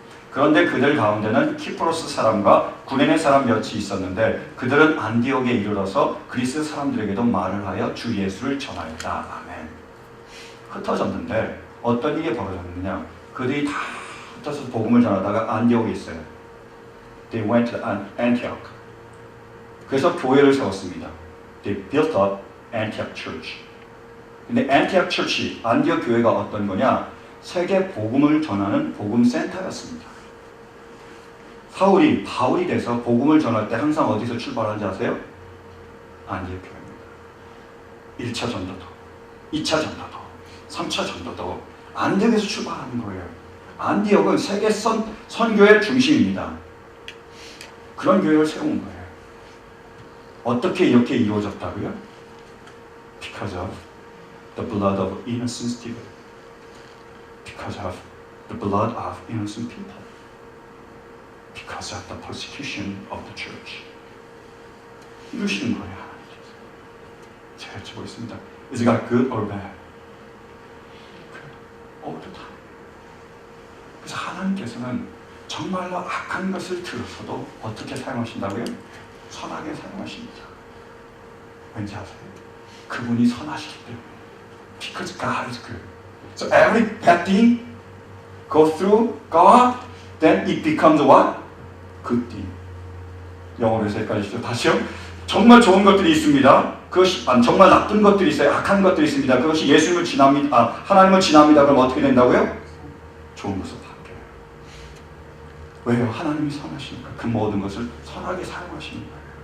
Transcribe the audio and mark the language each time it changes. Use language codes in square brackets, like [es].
[ko] 그런데 그들 가운데는 키프로스 사람과 구레네 사람 몇이 있었는데 그들은 안디옥에 이르러서 그리스 사람들에게도 말을 하여 주 예수를 전하였다. 아멘. 흩어졌는데 어떤 일이 벌어졌느냐? 그들이 다 흩어져서 복음을 전하다가 안디옥에 있어요. [en] They went to Antioch. [ko] 그래서 교회를 세웠습니다. [en] They built up Antioch Church. [ko] 근데 Antioch Church, 안디옥 교회가 어떤 거냐? 세계 복음을 전하는 복음 센터였습니다. 바울이 돼서 복음을 전할 때 항상 어디서 출발하는지 아세요? 안디옥 교회입니다. 1차 전도도, 2차 전도도, 3차 전도도 안디옥에서 출발하는 거예요. 안디옥은 세계 선교의 중심입니다. 그런 교회를 세운 거예요. 어떻게 이렇게 이루어졌다고요? [en] Because of the blood of innocent Stephen. Because of the blood of innocent people. Because of the persecution of the church. [ko] 이루시는 거예요, 하나님께서. 제가 여쭤보겠습니다. [en] Is God good or bad? All the time. [ko] 그래서 하나님께서는 정말로 악한 것을 들어서도 어떻게 사용하신다고요? 선하게 사용하십니다. 왠지 아세요? 그분이 선하시기 때문에. [en] Because God is good. So every bad thing goes through God, then it becomes what? Good thing. [ko] 영어로 해서 헷갈리시죠? 다시요. 정말 좋은 것들이 있습니다. 그것이 정말 나쁜 것들이 있어요. 악한 것들이 있습니다. 그것이 예수님을 지납니다. 하나님을 지납니다. 그럼 어떻게 된다고요? 좋은 것으로 바뀌어요. 왜요? 하나님이 선하시니까 그 모든 것을 선하게 사용하시는 거예요.